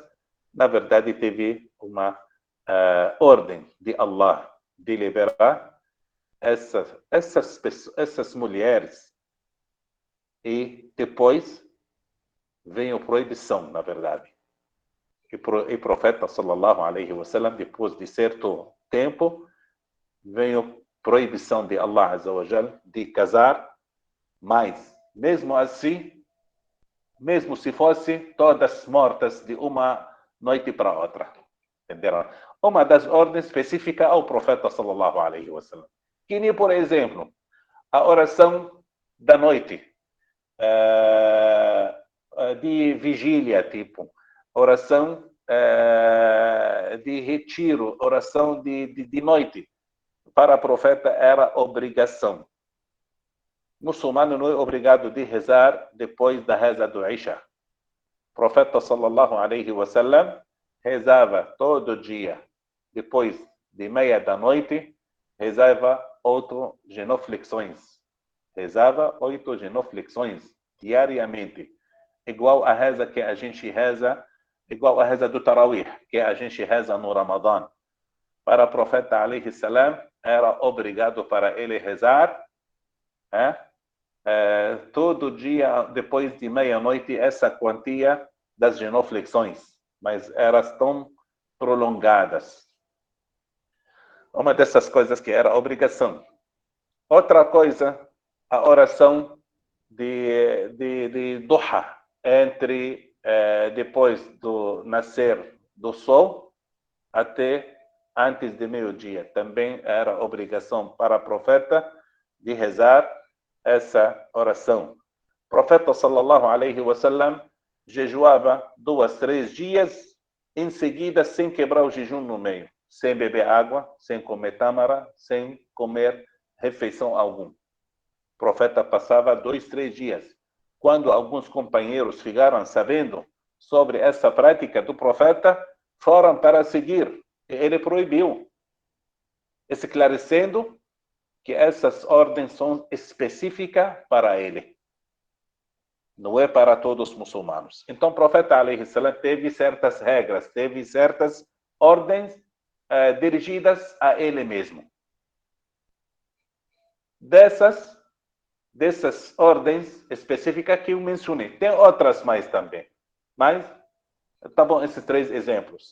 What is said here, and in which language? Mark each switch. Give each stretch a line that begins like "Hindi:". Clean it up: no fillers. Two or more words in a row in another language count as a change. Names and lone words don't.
Portuguese: Na verdade, teve uma ordem de Allah de liberar essas mulheres e depois vem a proibição, na verdade. E o profeta
Arabic: صلى الله عليه وسلم,
Portuguese: depois de certo tempo, veio a proibição de Allah
Arabic: عز وجل
Portuguese: de casar mais. Mesmo assim, mesmo se fossem todas mortas de uma noite para outra. Entenderam? Uma das ordens específicas ao profeta
Arabic: صلى الله عليه وسلم.
Portuguese: Que nem, por exemplo, a oração da noite, de vigília, tipo, oração de retiro, oração de noite. O para o profeta era obrigação. O muçulmano não é obrigado de rezar depois da reza do Isha. O profeta
Arabic: صلى الله عليه وسلم
Portuguese: rezava todo dia, depois de meia da noite, rezava 8 genuflexões. Rezava 8 genuflexões diariamente, igual a reza que a gente reza, igual a reza do Tarawih, que a gente reza no Ramadã. Para o profeta
Arabic: عليه السلام,
Portuguese: era obrigado para ele rezar, todo dia, depois de meia-noite, essa quantia das genuflexões, mas eram tão prolongadas. Uma dessas coisas que era obrigação. Outra coisa, a oração de duha, entre depois do nascer do sol até antes de meio-dia. Também era obrigação para o profeta de rezar essa oração. O profeta
Arabic: صلى الله عليه وسلم
Portuguese: jejuava 2, 3 dias em seguida sem quebrar o jejum no meio, sem beber água, sem comer tâmara, sem comer refeição alguma. O profeta passava 2, 3 dias. Quando alguns companheiros ficaram sabendo sobre essa prática do profeta, foram para seguir. E ele proibiu, esclarecendo que essas ordens são específicas para ele. Não é para todos os muçulmanos. Então, o profeta
Arabic: عليه السلام
Portuguese: teve certas regras, teve certas ordens dirigidas a ele mesmo. Dessas ordens específicas que eu mencionei. Tem outras mais também. Mas, tá bom, esses 3 exemplos.